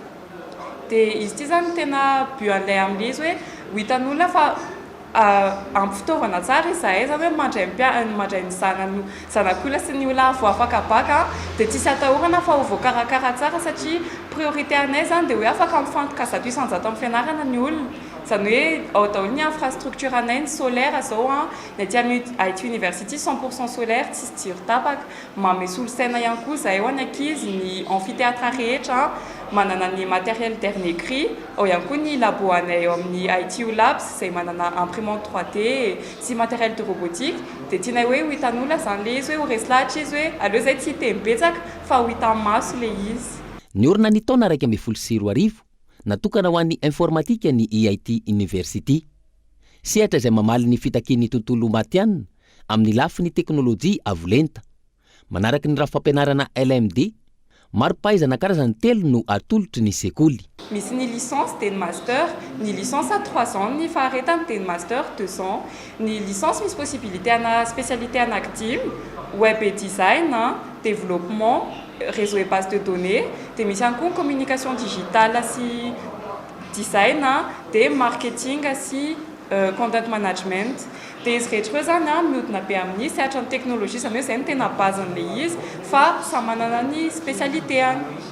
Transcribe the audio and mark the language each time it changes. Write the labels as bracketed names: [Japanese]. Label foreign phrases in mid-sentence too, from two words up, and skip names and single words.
[Malagasy] Dia izy ity zany tena but an'ilay amin'ilay izy hoe ho hitan'olona fa ampy fitaovana tsara izahay zany hoe mandray ny zanak'olona sy ny olona vo afaka baka dia tsisy atahorana fa ho voakarakara tsara satria priorité anay zany dia hoe afaka mifantoka zato isanjato amin'ny fianarana ny olona. Zany hoe ao daholo ny infrastructure anay ny solaire zao ny aty IT University 100% solaire tsisy jiro tapaka, manome solosaina ihany koa izahay ho any ankizy, ny amphithéâtre rehetra manana ny [French] matériel dernier cri, [Malagasy] ao ihany koa ny labo anay ao amin'ny IT Labs izay manana imprimante 3D sy [French] matériel de robotique. [Malagasy] Dia tianay hoe ho hitan'olona zany le izy hoe ho resy lahatra izy hoe aleo izay tsy hiteny-betsaka fa ho hitan'ny maso le izy. Ny orona ny taona 140 natokana ho an'ny informatika ny IT University. Sehatra izay mamaly ny fitakian'ny tontolo matianina amin'ny lafiny teknôlôjia avolenta. Manaraka ny rafam-fampianarana LMD, mari-pahaizana karazany 3 no atolotry ny sekoly. Misy ny licence dia ny master, ny [French] licence à 3 ans, [Malagasy] ny faharetany dia ny [French] master 2 ans, [Malagasy] ny licence misy possibilité ana spécialité anankidimy, [French] web et design, développement, réseau et base de données, [Malagasy] dia misy ihany koa [French] communication digitale [Malagasy] sy design, dia marketing sy [English] content management. [Malagasy] Dia izy rehetra zany mihodina be amin'ny sehatra ny teknôlôjia, zany hoe izay no tena bazan'ilay izy fa samy manana ny spécialitéany.